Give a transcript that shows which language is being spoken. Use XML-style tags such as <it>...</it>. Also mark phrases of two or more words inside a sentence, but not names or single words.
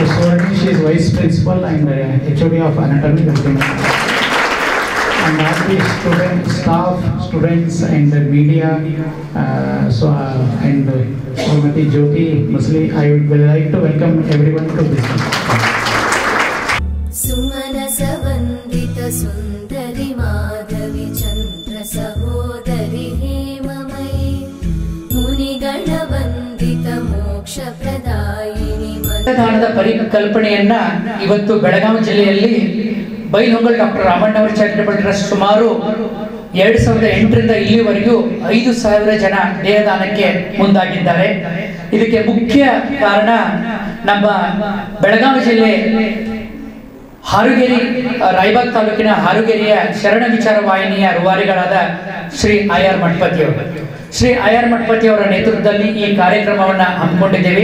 <en>Suvarni, she is vice principal and HOD of anatomy. Welcome. And all the staff, students and the media, and Srimati Jyoti Musli, I would like to welcome everyone to this.</en> <sa>सुमनसवन्दित सुन्दरि माधवी चन्द्र सहोदरि हेममयी मुनिगणवन्दित मोक्षप्रदायिनि</sa> <kn>ದಾನದ ಪರಿಕಲ್ಪನೆಯನ್ನ ಇವತ್ತು ಬೆಳಗಾವಿ ಜಿಲ್ಲೆಯಲ್ಲಿ ಬೈಲಹೊಂಗಲ ಡಾಕ್ಟರ್ ರಾಮಣ್ಣವರ್ ಚಾರಿಟೇಬಲ್ ಟ್ರಸ್ಟ್ ಸುಮಾರು 2008ರಿಂದ ಇಲ್ಲಿವರೆಗೂ 5000 ಜನ ದೇಹದಾನಕ್ಕೆ ಮುಂದಾಗಿದ್ದಾರೆ. ಇದಕ್ಕೆ ಮುಖ್ಯ ಕಾರಣ ನಮ್ಮ ಬೆಳಗಾವಿ ಜಿಲ್ಲೆ ಹಾರುಗೇರಿ ರಾಯಬಾಗ್ ತಾಲೂಕಿನ ಹಾರುಗೇರಿಯ ಶರಣ ವಿಚಾರ ವಾಹಿನಿಯ ರೂವಾರಿಗಳಾದ ಶ್ರೀ IR ಮಠಪತಿ ಅವರು ಶ್ರೀ IR ಮಠಪತಿ ಅವರ ನೇತೃತ್ವದಲ್ಲಿ ಈ ಕಾರ್ಯಕ್ರಮವನ್ನ ಹಮ್ಮಿಕೊಂಡಿದ್ದೇವೆ.</kn>